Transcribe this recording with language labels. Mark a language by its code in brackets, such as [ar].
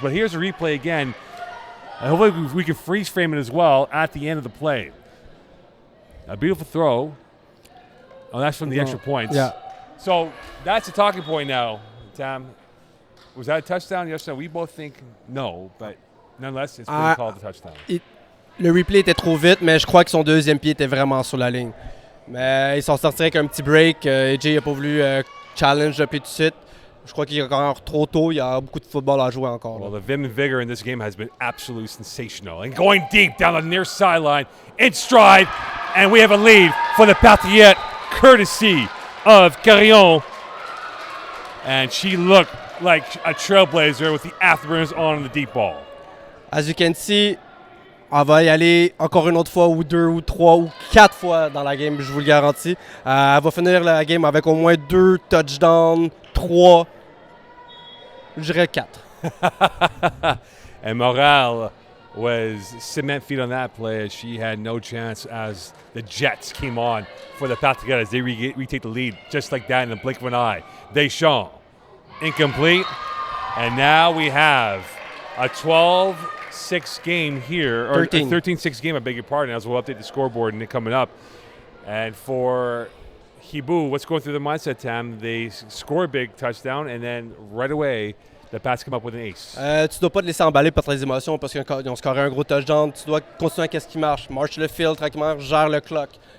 [en] But here's a replay again. And hopefully we can freeze frame it as well at the end of the play. A beautiful throw. Oh, that's from the extra points. Yeah. So that's a talking point now, Tam. Was that a touchdown? Yes, no. We both think no, but nonetheless, it's been called a touchdown. [fr] Le replay était trop vite, mais je crois que son deuxième pied était vraiment sur la ligne. Mais ils s'en sortiraient avec un petit break. AJ n'a pas voulu challenge le pied tout de suite. Je crois qu'il est encore trop tôt. Il y a beaucoup de football à jouer encore. [en] Well, the vim and vigor in this game has been absolutely sensational. And going deep down the near sideline, in stride, and we have a lead for the Patriots, courtesy of Carillon. And she looked like a trailblazer with the afterburners on the deep ball. As you can see, [fr] on va y aller encore une autre fois, ou 2, ou 3, ou 4 fois dans la game, je vous le garantis. Elle va finir la game avec au moins 2 touchdowns, 3, je dirais 4. [en] And Montreal was cement feet on that play as she had no chance as the Jets came on for the Patriots as they retake the lead just like that in the blink of an eye. Deschamps, incomplete. And now we have a 12-6 game here, or 13-6 game, I beg your pardon, as we'll update the scoreboard and it coming up. And for Hiboux, what's going through the mindset, Tam? They score a big touchdown, and then right away, the Pats come up with an ace. [fr] Tu dois pas te laisser emballer par les émotions parce qu'ils ont scoré un gros touchdown. Tu dois continuer à ce qui marche. Marche le field tranquillement, gère le clock.